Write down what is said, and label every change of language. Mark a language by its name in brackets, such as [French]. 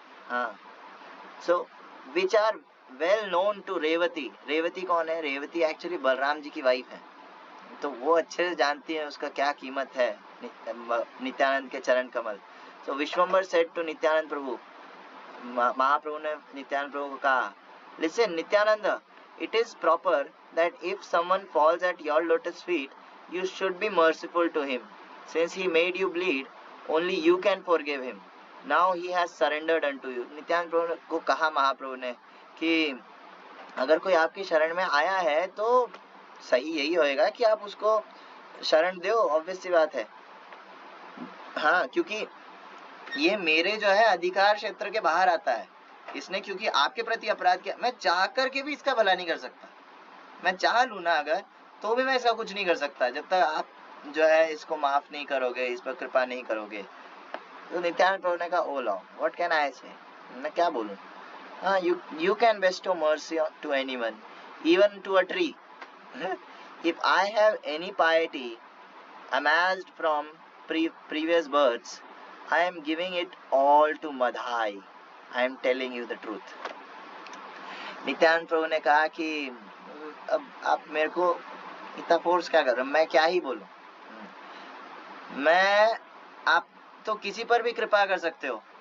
[English] हाँ, so which are well known to Revati. Revati [Hindi] कौन है? रेवती एक्चुअली बलराम जी की वाइफ है, तो वो अच्छे से जानती है उसका क्या कीमत है नित्यानंद के चरण कमल। [English] so Vishwambhar said to [Hindi] नित्यानंद प्रभु, महाप्रभु ने नित्यानंद प्रभु को कहा, [English] Listen Nityanand, it is proper that if someone falls at your lotus feet, you should be merciful to him. Since he made you bleed, only you can forgive him. Now he has surrendered unto you. [Hindi] Nityanand प्रभु को कहा महाप्रभु ने कि अगर कोई आपकी शरण में आया है तो सही यही होएगा कि आप उसको शरण दो, ऑब्वियस सी बात है। हाँ, क्योंकि ये मेरे जो है अधिकार क्षेत्र के बाहर आता है। इसने क्योंकि आपके प्रति अपराध किया, मैं चाह करके भी इसका भला नहीं कर सकता। मैं चाह लूं ना अगर, तो भी मैं ऐसा कुछ नहीं कर सकता जब तक आप जो है इसको माफ नहीं करोगे, इस पर कृपा नहीं करोगे। तो नित्यानंद प्रभु ने कहा, [English] O lord, what can I say, [Hindi] मैं क्या बोलूं। [English] हाँ, you can bestow mercy to anyone, even to a tree. If I have any piety amassed from previous births, I am giving it all to Madhai. I am telling you the truth. [Hindi] Nityanand प्रभु ने कहा कि अब आप मेरे को इतना force क्या कर रहे हो, मैं क्या ही बोलूं। मैं, आप तो किसी पर भी कृपा कर सकते हो।